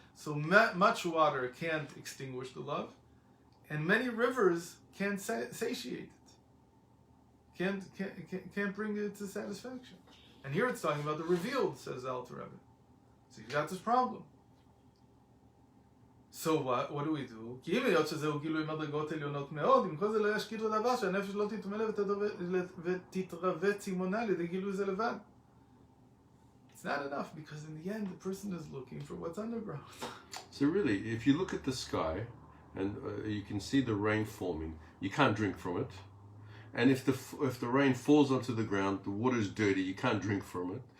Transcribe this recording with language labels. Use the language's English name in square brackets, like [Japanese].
[English] So much water can't extinguish the love, and many rivers can't satiate it. Can't bring it to satisfaction. And here it's talking about the revealed, says the Alter Rebbe. So you got this problem. So what do we do? [Hebrew] כי אם היות שזהו גילוי מדרגות עליונות מאוד, עם כל זה לא ישקיט לו דבר שהנפש לא תתמלא ותתרווה צימונה על ידי גילוי זה לבד. [English] It's not enough, because in the end the person is looking for what's underground. So really, if you look at the sky and you can see the rain forming, you can't drink from it. And if the rain falls onto the ground, the water is dirty, you can't drink from it.